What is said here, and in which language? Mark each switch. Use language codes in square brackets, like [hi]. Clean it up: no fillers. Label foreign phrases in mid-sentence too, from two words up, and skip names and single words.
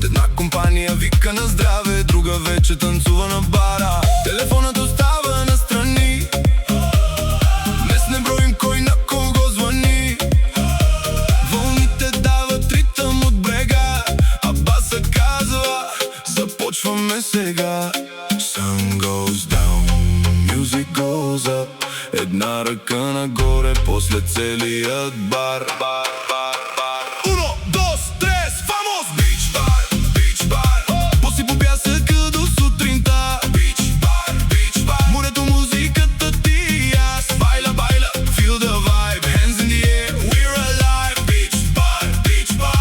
[bg] Една компания вика на здраве, друга вече танцува на бара. Телефонът остава настрани, днес не броим кой на кого звъни. Вълните дават ритъм от брега, а басът казва: започваме сега. [en] Sun goes down, music goes up. [bg] Една ръка нагоре, после целият бар. [es] Uno, dos, tres, vamos! [en] Beach bar, beach bar. [bg] Поси по пясъка до сутринта. [en] Beach bar, beach bar. [bg] Морето, музиката, ти и аз. [es] Baila, baila, [en] feel the vibe. Hands in the air, we're alive. Beach bar, beach bar.